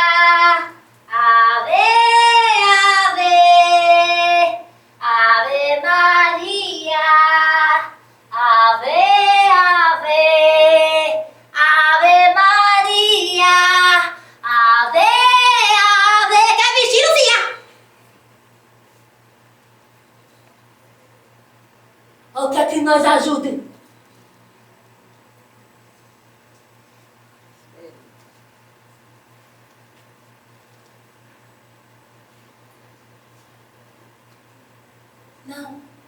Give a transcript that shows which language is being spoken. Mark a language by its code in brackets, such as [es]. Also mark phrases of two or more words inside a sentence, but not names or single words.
[la] ave, ave, ave Maria, ave, ave, ave Maria, ave, ave, [pt] quer vestir, Lucia? Ou quer que nós ajude? Não.